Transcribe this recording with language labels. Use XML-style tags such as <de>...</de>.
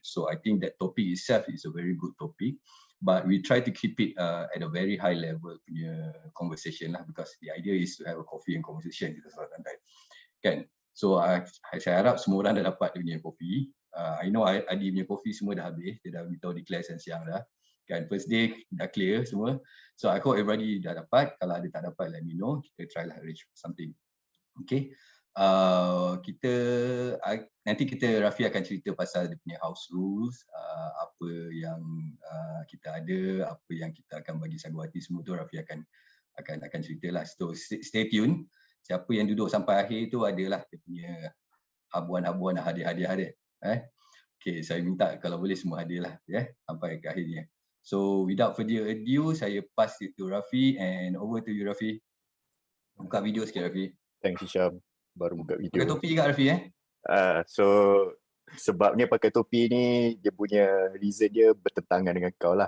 <en>So I think that topic itself is a very good topic, but we try to keep it at a very high level</en> <ms>punya</ms> <en>conversation lah, because the idea is to have a coffee and conversation</en> <ms>kita santai kan. So saya harap semua orang dah dapat dia punya kopi.</ms> <en>I know</en> <ms>Adi punya kopi semua dah habis, dia dah beritahu di kelas siang dah. Kan</ms> <en>first day</en> <ms>dah clear semua.</ms> <en>So I hope everybody</en> <ms>dah dapat. Kalau ada tak dapat,</ms> <en>let me know.</en> <ms>Kita try lah arrange something. Okay. Kita nanti Raffi akan cerita pasal dia punya house rules, apa yang kita ada, apa yang kita akan bagi sagawati, semua tu Raffi akan ceritalah.</ms> <en>So stay tune.</en> <ms>Siapa yang duduk sampai akhir tu adalah dia punya habuan-habuan hadiah-hadiah dia. Okay, saya minta kalau boleh semua hadiah lah sampai ke akhirnya.</ms> <en>So without further ado,</en> <ms>saya</ms> <en>pass it to Raffi, and over to you, Raffi.</en> <ms>Buka video sikit, Raffi.</ms> <en>Thanks</en> <ms>Hisham, baru buka video. Pakai topi juga, Raffi So sebabnya pakai topi ni, dia punya reason dia bertentangan dengan kau lah.</ms>